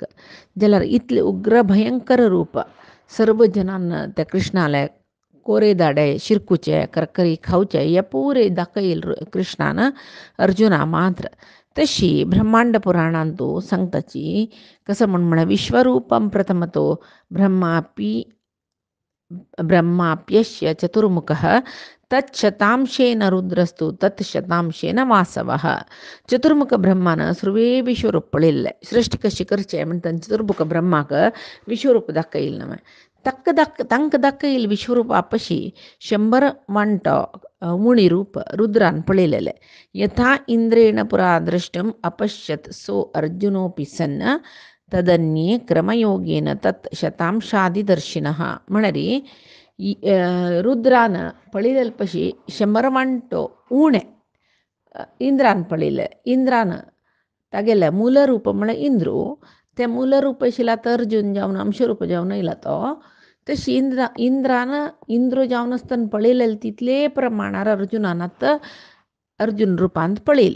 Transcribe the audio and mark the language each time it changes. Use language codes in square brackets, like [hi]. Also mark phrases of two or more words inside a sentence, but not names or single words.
[kok] जाल्यार इतलें उग्र भयंकर रूप सर्व जनान त्या कृष्णाले कोरे दाडे शिरकुचे करकरी खावचे हे पुरे दाखयले कृष्णान अर्जुना मात्र. तशी ब्रह्मांड पुराणांत सांगताची कसं म्हण [sa] विश्वरूपम प्रथमतो ब्रह्माप्यस्य चतुर्मुखः तत्शतांशेन रुद्रस्तु तत्शतांशेन वासवः. [kok] चतुर्मुख ब्रह्मान सर्वे विश्वरूप पळयल्लें. सृश्टी कशी करचें म्हणटा चतुर्मुख ब्रह्माक विश्वरूप दाखयलें नवें. तांकां दाखयलें विश्वरूपा पशी 100 वांटो उणी रूप रुद्रान पळयलेलें. [sa] यथा इंद्रेण पुरा दृष्टम अपश्यत सो अर्जुनोपि सन्न तदन्ये क्रमयोगेन तत् शतांशादिदर्शिनः. [kok] म्हळ्यार रुद्रान पळयलेले पशी 100 वांटो उणें इंद्रान पळयलें. इंद्रान तागेलें मूलरूप म्हळ्यार इंद्रू, तें मूलरूप आशिल्लें आतां अर्जून जावन अंशरूप जावन येयला तो. तशी इंद्रान इंद्र जावन आसतना पळयलेलें तितले प्रमाणार अर्जुनान आतां अर्जून रुपांत पळयलें.